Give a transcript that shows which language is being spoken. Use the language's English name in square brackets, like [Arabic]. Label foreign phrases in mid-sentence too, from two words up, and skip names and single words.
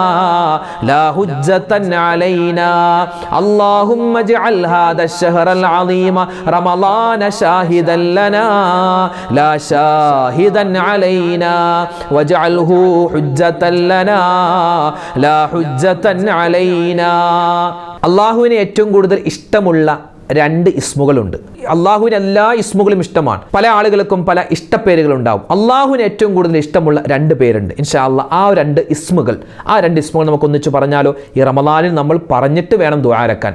[Arabic] لا حجة علينا اللهم اجعل هذا الشهر العظيم رمضان شاهدا لنا لا شاهدا علينا واجعله حجة لنا لا حجة علينا [Malayalam] അള്ളാഹുവിനെ ഏറ്റവും കൂടുതൽ ഇഷ്ടമുള്ള രണ്ട് ഇസ്മുകളുണ്ട്. അള്ളാഹുവിന് എല്ലാ ഇസ്മുകളും ഇഷ്ടമാണ്. പല ആളുകൾക്കും പല ഇഷ്ടപ്പേരുകളുണ്ടാവും. അള്ളാഹുവിന് ഏറ്റവും കൂടുതൽ ഇഷ്ടമുള്ള രണ്ട് പേരുണ്ട്. [Arabic] إن شاء الله [Malayalam] ആ രണ്ട് ഇസ്മുകൾ നമുക്ക് ഒന്നിച്ച് പറഞ്ഞാലോ? ഈ റമളാനിൽ നമ്മൾ പറഞ്ഞിട്ട് വേണം ദുആ ഇറക്കാൻ.